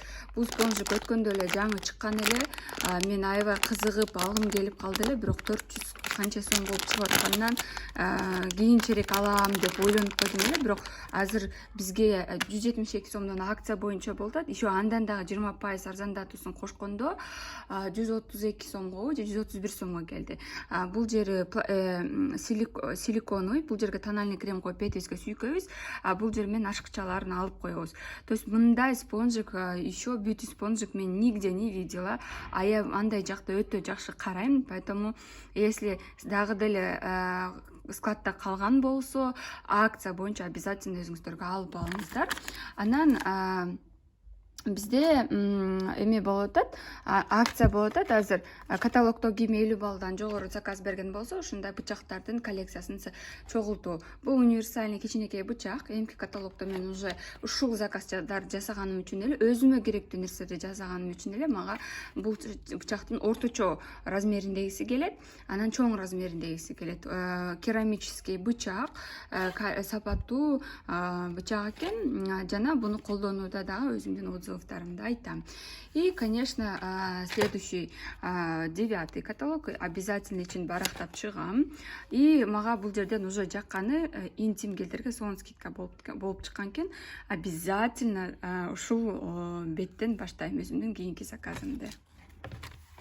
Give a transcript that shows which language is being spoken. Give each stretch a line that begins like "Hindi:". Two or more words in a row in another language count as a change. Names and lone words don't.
Kyrgyz: Бул спонжик өткөндө эле жаңы чыккан эле, мен аябай кызыгып алгым келип калды эле, бирок 400 канча сом болуп чыгып аткандан кийинчерээк алам деп ойлонуп койдум эле, бирок азыр бизге 172 сомдон акция боюнча болуп атат. Еще андан дагы 20% арзандатуусун кошкондо 132 сомго же 131 сомго келди. Бул жери силиконовый, бул жерге
Russian: тональный крем
Kyrgyz: коюп бетибизге сүйкөйбүз, бул жер менен ашыкчаларын алып коебуз.
Russian: То есть
Kyrgyz: мындай спонжик,
Russian: еще бьюти спонжик мен нигде не видела.
Kyrgyz: Я андай жакта өтө жакшы карайм,
Russian: поэтому если
Kyrgyz: дагы деле складта калган болсо, акция боюнча обязательно өзүңүздөргө алып алыңыздар. Анан бизде эме болуп атат, акция болуп атат. Азыр каталогдо ким 50 баллдан жогору заказ берген болсо, ушундай бычактардын коллекциясын чогултуу. Бул универсальный кичинекей бычак. Эмки каталогдо мен уже ушул заказдар жасаганым үчүн эле, өзүмө керектүү нерселерди жасаганым үчүн эле мага бул бычактын орточо размериндегиси келет, анан чоң размериндегиси келет. Керамический бычак, сапаттуу бычак экен, жана буну колдонууда дагы өзүмдүн отзывдарымды айтам.
Russian: И, конечно, следующий 9-й каталог обязательно için
Kyrgyz: барактап чыгам. И мага бул жерден уже жакканы интим гелдерге сонун скидка болуп чыккан экен. Обязательно ушул беттен баштайм өзүмдүн кийинки заказымды.